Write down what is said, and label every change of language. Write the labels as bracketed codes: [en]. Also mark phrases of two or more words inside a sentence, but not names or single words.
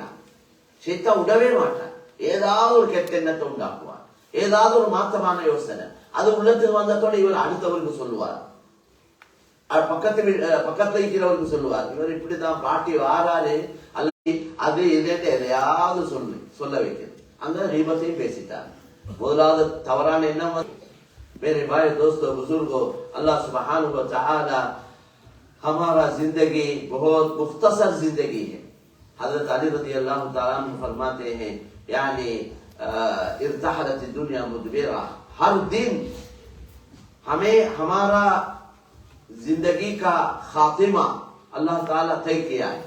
[ta] ஷைத்தான் விடவே மாட்டான், ஏதாவது ஒரு கெட்ட எண்ணத்தை உண்டாக்குவான், ஏதாவது ஒரு மாற்றமான யோசனை அது உள்ளத்துக்கு வந்ததோட இவர் அடுத்தவருக்கு சொல்லுவார், பக்கத்துல இருக்கிறவருக்கு சொல்லுவார், இவர் இப்படிதான் பாட்டி வாராரு அல்லது அது இதேட்டு எதையாவது சொல்ல வைக்கிறது. அங்க கீபத்தையும் பேசிட்டார். முதலாவது தவறான எண்ணம். [hi] मेरे भाई दोस्तों बुजुर्गों, [ar] الله سبحانه وتعالى [hi] हमारा जिंदगी बहुत मुख्तसर जिंदगी है। हजरत अली [ar] رضي الله تعالى عنه [hi] फरमाते हैं, यानी [ar] ارتحلت الدنيا مدبرة, [hi] हर दिन हमें हमारा जिंदगी का खातिमा [ar] الله تعالى [hi] तय किया है।